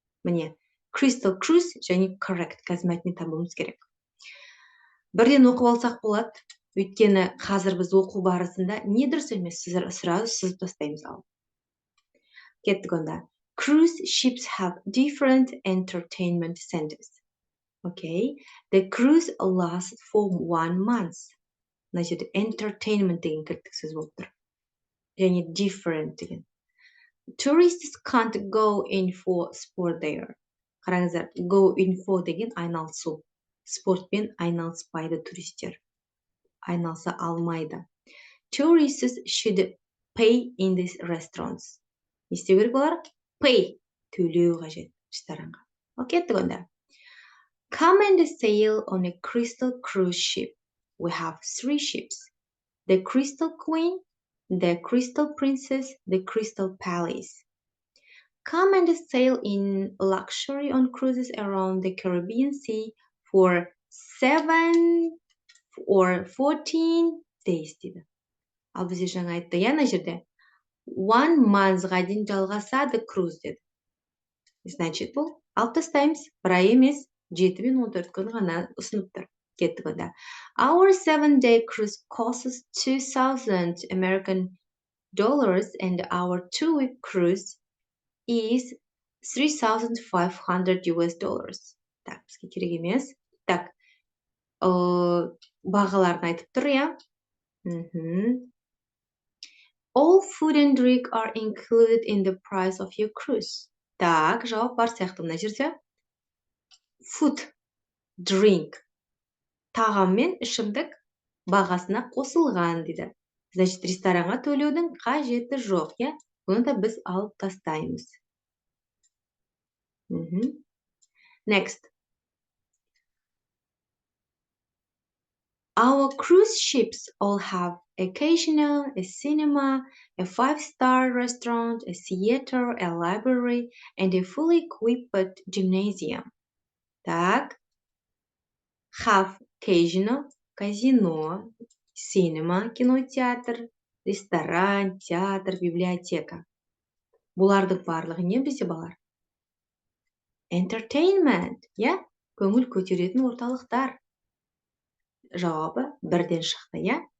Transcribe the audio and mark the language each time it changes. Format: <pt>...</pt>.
<kk>Міне, crystal cruise және correct. Қазір мәтінен табуымыз керек. Бірден оқып алсақ болады. Өйткені қазір біз оқу барысында не дұрыс емес, сразу сызып тастаймыз ал. Кеттік онда.</kk> <en>Cruise ships have different entertainment centers. Okay. The cruise lasts for 1 month.</en> <kk>Мына жерде entertainment деген кілттік сөз болып тұр. Және different деген.</kk> <en>Tourists can't go in for sport there.</en> <kk>Қараңыздар, go in for деген айналысу. Спортпен айналыспайды туристер. Айналыса алмайды.</kk> <en>Tourists should pay in these restaurants.</en> <kk>Не істеу керек олар? Pay. Төлеу қажет ресторанға. Кеттік онда.</kk> <en>Come and sail on a crystal cruise ship. We have 3 ships. The Crystal Queen, the Crystal Princess, the Crystal Palace. come and sail in luxury on cruises around the Caribbean Sea for 7 or 14 days</en> <kk>дейді. Ал бізде жаңа айтты, яна жерде 1 monthға дейін жалғасады круз деді. Значит, бұл алып тастаймыз. Бір ай емес, 7 мен 14 күн ғана ұсынып тұр. Кеттік онда.</kk> <en>Our 7-day cruise costs $2,000 American dollars and our 2-week cruise is $3,500 US dollars.</en> <kk>Так, бізге керек емес. Так, бағаларын айтып тұр, я?</kk> <en>All food and drink are included in the price of your cruise.</en> <kk>Так, жауап бар сияқты мына жерде. Food, drink, тағам мен ішімдік бағасына қосылған дейді. Значит, ресторанға төлеудің қажеті жоқ, я? Бұны да біз алып тастаймыз.</kk> <en>Next. Our cruise ships all have a casino, a cinema, a 5-star restaurant, a theater, a library, and a fully equipped gymnasium.</en> <kk>Так. Have casino, казино, cinema, кинотеатр, ресторан, театр, библиотека. Бұлардың барлығы не бізде балар?</kk> <en>Entertainment, я?</en> <kk>Көңіл көтеретін орталықтар. Жауабы бірден шықты, я?</kk>